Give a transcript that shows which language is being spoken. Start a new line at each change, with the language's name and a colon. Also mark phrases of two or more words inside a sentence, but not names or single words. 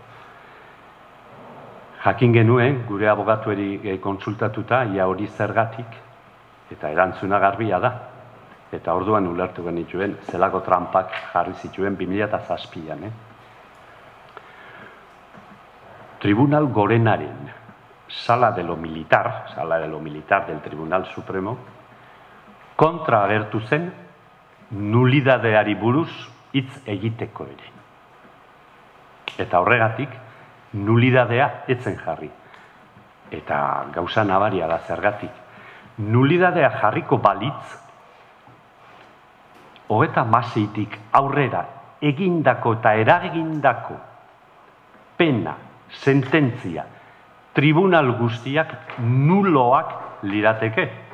Basque: Jakin genuen, gure abogatueri kontsultatuta, ia hori zergatik, eta erantzuna garbia da. Eta orduan ulertu genituen, zelako trampak jarri zituen 2007an. Tribunal Gorenaren
Spanish: sala de lo militar del Tribunal Supremo,
Basque: kontra agertu zen nulidadeari buruz hitz egiteko ere. Eta horregatik, nulidadea etzen jarri. Eta gauza nabaria da zergatik. Nulidadea jarriko balitz, 36tik aurrera egindako eta eragindako pena, sententzia, tribunal guztiak nuloak lirateke.